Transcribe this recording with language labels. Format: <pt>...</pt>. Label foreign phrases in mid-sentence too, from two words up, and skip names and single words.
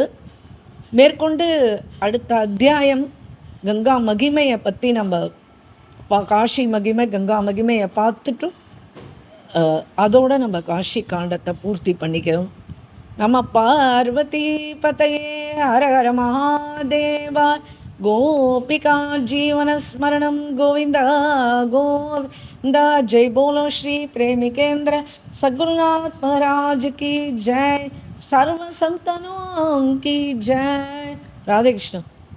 <ta>மேற்கொண்டு அடுத்த அத்தியாயம் கங்கா மகிமையை பற்றி நம்ம காஷி மகிமை கங்கா மகிமையை பார்த்துட்டும் அதோடு நம்ம காஷி காண்டத்தை பூர்த்தி பண்ணிக்கிறோம்.</ta> <sa>நம்ம पार्वती पतये हर हर महादेव. गोपिका जीवन स्मरणं गोविंदा गोविंदा.</sa> <hi>जय बोलो श्री प्रेमिकेंद्र सद्गुरुनाथ महाराज की जय. सर्व संतनों की जय. राधे कृष्ण.</hi>